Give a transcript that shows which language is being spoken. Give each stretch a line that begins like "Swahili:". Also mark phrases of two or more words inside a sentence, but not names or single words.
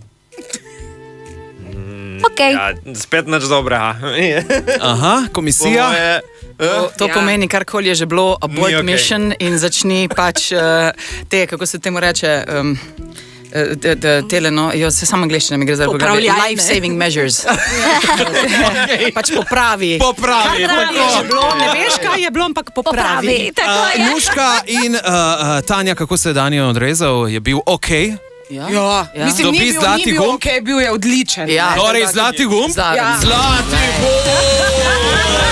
Slovenian: Spet nič dobrega. Aha, komisija. To pomeni, karkoli je že bilo
English: abort mission
Slovenian: in začni pač te, kako se temu reče, se samo angleščina mi gre zdaj pogledati.
English: Life saving measures.
Slovenian: Pač popravi. Popravi. Ne veš, kaj je bilo, ampak popravi. Nuška in Tanja, kako se je Dani odrezal, je bil okej? Mislim, ni bil okej, bil je odličen. Torej, zlati gumb? Zlati gumb!